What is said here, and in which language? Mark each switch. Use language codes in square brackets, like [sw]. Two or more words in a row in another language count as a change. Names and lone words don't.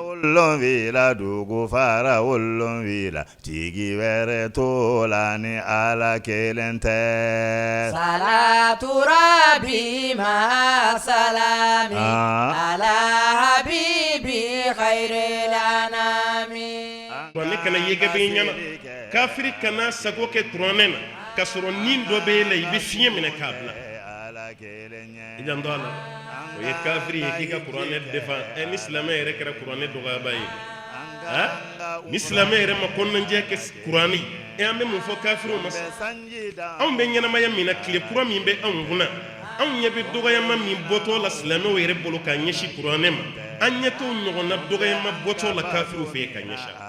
[bm] wolonwula dugu fara wolonwula tigi wɛrɛ t'o la ni ala kelen tɛ [ar] صلاة ربي مع سلامي على حبيبي خير الأنام [bm] ne kana yege bɛ ɲɛna kafiri kana sago kɛ kuranɛ na ka sɔrɔ nin dɔ bɛ la i bɛ fiɲɛ minɛ k'a bila i janto a la o ye kafiri ye k'i ka kuranɛ defan ni silamɛ yɛrɛ kɛra kuranɛ dɔgɔyaba ye ni silamɛ yɛrɛ ma kɔnɔnajɛ kɛ kuranɛ an bɛ mun fɔ kafiriw ma anw bɛ ɲɛnamaya min na tile kura min bɛ anw kunna anw ɲɛ bɛ dɔgɔyama min bɔtɔ la silamɛw yɛrɛ bolo ka ɲɛsin kuranɛ ma an ɲɛ t'o ɲɔgɔnna dɔgɔyama bɔtɔ la kafiriw fɛ yen ka ɲɛsin